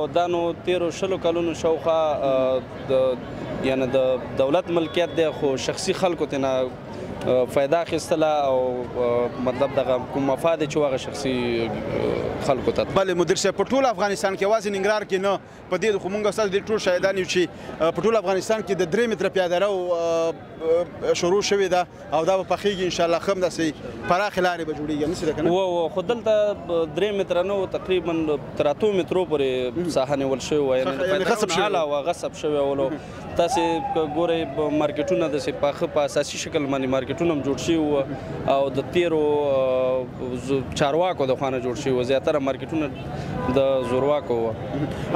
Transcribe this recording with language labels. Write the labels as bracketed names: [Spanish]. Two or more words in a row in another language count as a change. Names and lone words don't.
[Pashto] دا نو تېرو 20 کلونو شاوخوا یعنې د دولت ملکیت دی خو شخصي خلکو ته نه فایده اخیستله او مطلب دغه کوم مفاد چې هغه شخصي خلکو ته. بله مدیر صاحب په ټول افغانستان کې یوازې ننګرهار کې نه په دې خو موږ ستاسو د ټول شاهدان یو چې په ټول افغانستان کې د 3 متره پیاده رو شروع شوې ده او دا به پخېږي انشاءالله ښه همداسې پراخې لارې به جوړېږي همداسې ده که نه؟ خو دلته 3 متره نه تقریبا تر 8 مترو پورې ساحه نیول شوې وه یعنې غصب شوې وه غصب شوې ولو تاسې که ګورئ مارکیټونه داسې پاخه په اساسي شکل باندې مارکیټونه هم جوړ شوي وو او د تېرو چارواکو د خوا نه جوړ شوي وو زیاتره مارکیټونه د زورواکو وو